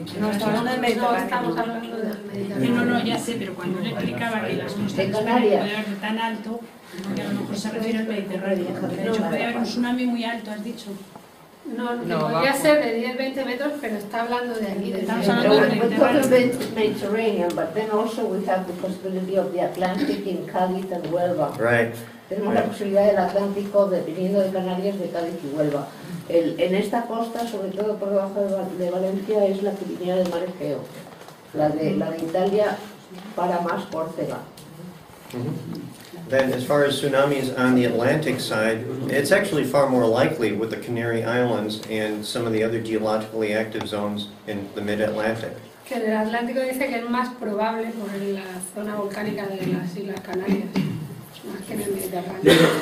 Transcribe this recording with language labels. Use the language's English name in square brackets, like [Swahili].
[Spanish] No estamos hablando del Mediterráneo. No, ya sé, pero cuando le explicaba que las costas de España puede haber de tan alto, porque a lo mejor se refiere al Mediterráneo. De hecho, puede haber un tsunami muy alto, has dicho. No, podría ser de 10-20 metros, pero está hablando de aquí. Estamos hablando del [English] We're talking [Spanish] Mediterráneo. [English] about Mediterranean, but then also we have the possibility of the Atlantic in Cádiz and Huelva. Right. [Spanish] Tenemos la posibilidad del Atlántico, dependiendo de Canarias, de Cádiz y Huelva. En esta costa, sobre todo por debajo de Valencia, es la que viene del mar Egeo. La de Italia para más Córcega. [English] Then as far as tsunamis on the Atlantic side, it's actually far more likely with the Canary Islands and some of the other geologically active zones in the mid-Atlantic. [Spanish] Que en el Atlántico dice que es más probable por la zona volcánica de las Islas Canarias, más que en el Mediterráneo.